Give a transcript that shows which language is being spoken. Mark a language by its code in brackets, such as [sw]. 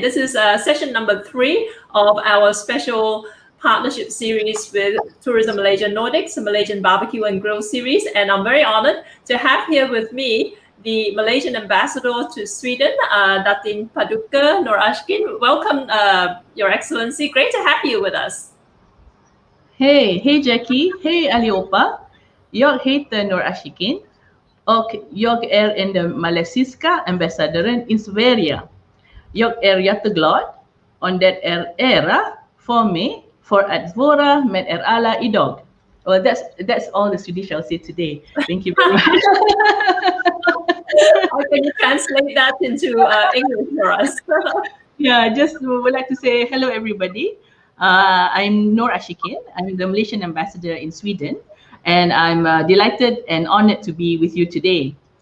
[en] This is session number 3 of our special partnership series with Tourism Malaysia Nordics, a Malaysian barbecue and grill series. And I'm very honored to have here with me the Malaysian ambassador to Sweden, Datin Paduka Nur Ashkin. Welcome, Your Excellency. Great to have you with us. Hey Jackie. Hey Aliopa. [sv] Jag heter Nur Ashikin och jag är en malaysiska ambassadören i Sverige. Jag är jätteglad om det är ära för mig för att vara med er alla idag. [en] Well, that's all the Swedish I'll say today. Thank you very much. How can you translate that into English for us? Yeah, just would like to say hello, everybody. I'm Nur Ashikin. I'm the Malaysian ambassador in Sweden, and I'm delighted and honored to be with you today.